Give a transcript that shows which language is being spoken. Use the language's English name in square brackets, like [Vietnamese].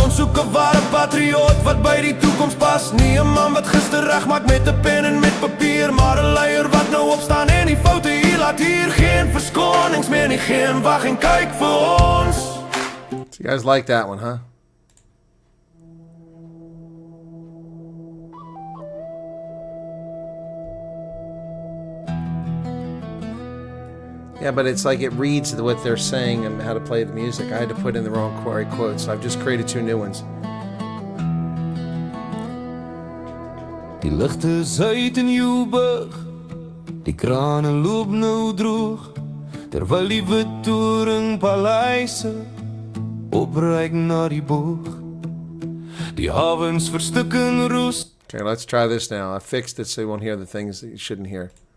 [Afrikaans] Ons soek 'n ware patrioot wat by die toekoms pas. Nie 'n man wat gister reg maak met 'n pen en met papier, maar 'n leier wat nou opstaan en die foute hier laat. Hier geen verskonings meer nie, geen wag en kyk vir ons. [English] So you guys like that one, huh? Yeah, but it's like it reads what they're saying and how to play the music. I had to put in the wrong quotes, so I've just created 2 new ones. [Afrikaans] Die ligte is uit in Joburg, die krane loop nou droog, terwyl die wit toringpaleise opryk na die boog. Die havens verstik in roes. [English] Okay, let's try this now. I fixed it so you won't hear the things that you shouldn't hear.